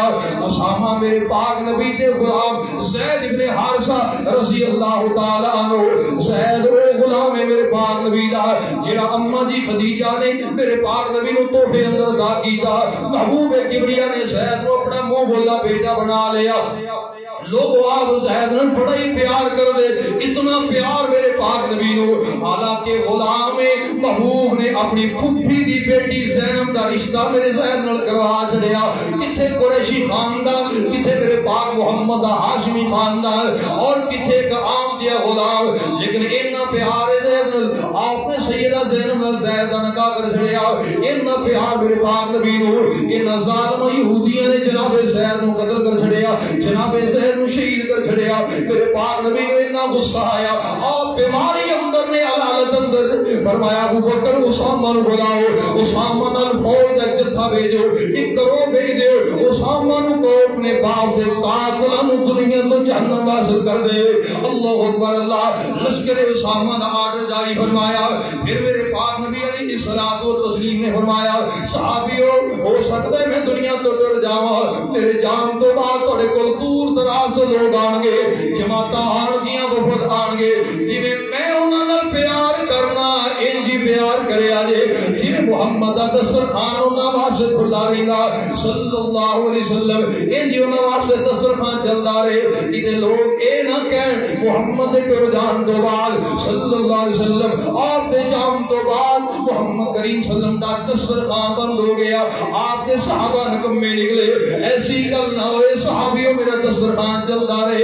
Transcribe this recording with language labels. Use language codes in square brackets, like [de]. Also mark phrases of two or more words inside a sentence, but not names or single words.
[pa] اسامہ میرے پاک نبی دے غلام زید ابن حارثہ [ar] رضی اللہ تعالی عنہ، [pa] زید وہ غلام ہے میرے پاک نبی دا جڑا اماں جی خدیجہ نے میرے پاک نبی نو تحفے اندر دا کیتا، محبوب کبریا نے زید کو اپنا منہ بولا بیٹا بنا لیا۔ لوگ آپ زید نے بڑا ہی پیار کر دے، اتنا پیار میرے پاک نبی نو، حالانکہ غلام محبوب نے اپنی پھپھی دی بیٹی زینب دا رشتہ میرے زید نال کروا چھڑیا، کتھے قریشی خاندان، کتھے میرے پاک محمد دا ہاشمی خاندان، اور کتھے کا عام جیا غلام، لیکن اتنا پیار زید نال آپ نے سیدہ زینب نال زید دا نکاح کر چھڑیا۔ اتنا پیار میرے پاک نبی نو، ان ظالم یہودیاں نے جناب زید نو قتل کر چھڑیا، جناب زید نو شہید کر چھڑیا۔ میرے پاک نبی کو اتنا غصہ آیا، آپ بیماری اندر نے علالت اندر فرمایا ابو بکر اسامہ نو بلاؤ، اسامہ نال فوج ایک جتھا بھیجو، ایک گروہ بھیج دیو، اسامہ نو کو اپنے باپ دے قاتلاں نو دنیا تو جہنم واصل کر دے۔ [ar] اللہ اکبر [pa] اللہ، لشکر اسامہ دا آرڈر جاری فرمایا۔ پھر میرے پاک نبی [ar] علیہ الصلوۃ والتسلیم [pa] نے فرمایا صحابیو ہو سکتا ہے میں دنیا تو ڈر جاواں، میرے جان تو بعد تھوڑے کول دور دراز لوگ آن گے، جماعتاں آن گیاں، وفد آن گے، جویں میں انہاں نال پیار کرنا انجی پیار کرے آجے، جویں محمد دا دسترخوان انہاں واسطے کھلا رہندا [ar] صلی اللہ علیہ وسلم، [pa] انجی انہاں واسطے دسترخوان چلدا رہے۔ تے لوگ اے نہ کہن محمد دے ٹر جان تو بعد [ar] صلی اللہ علیہ وسلم، [pa] آپ دے جان تو بعد محمد کریم [ar] صلی اللہ علیہ وسلم [pa] دا دسترخوان بند ہو گیا، آپ دے صحابہ نکمے نکلے۔ ایسی گل نہ ہوئے صحابیوں میرا دسترخوان چلتا رہے۔